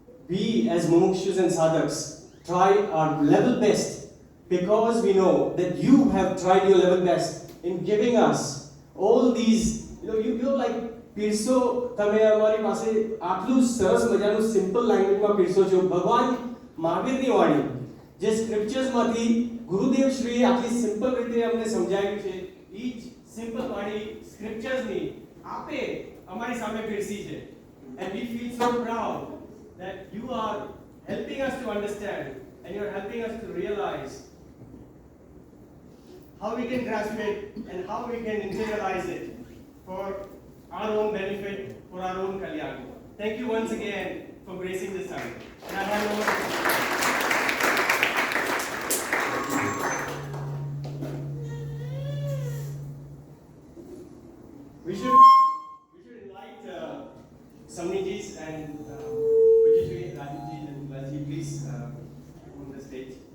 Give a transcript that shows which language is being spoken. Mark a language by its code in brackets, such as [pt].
[en] We as mumukshus and sadhaks try our level best because we know that you have tried your level best in giving us all these, you're like [gu] પીરસો તમે અમારી પાસે આટલું સરસ મજાનું simple લેંગ્વેજમાં પીરસો છો. ભગવાન મહાવીરની વાણી જે સ્ક્રિપ્ચર્સમાંથી ગુરુદેવ શ્રી આટલી સિમ્પલ રીતે અમને સમજાવ્યું છે, ઈ જ સિમ્પલ વાણી સ્ક્રિપ્ચર્સની આપે અમારી સામે પીરસી છે. [en] And we feel so proud that you are helping us to understand, and you're helping us to realize how we can grasp it and how we can internalize it for our own benefit, for our own kalyan. Thank you once again for gracing this time. And I hand over we should invite Samnijis and Pujishri, Rajiji and Lalji, please on the stage.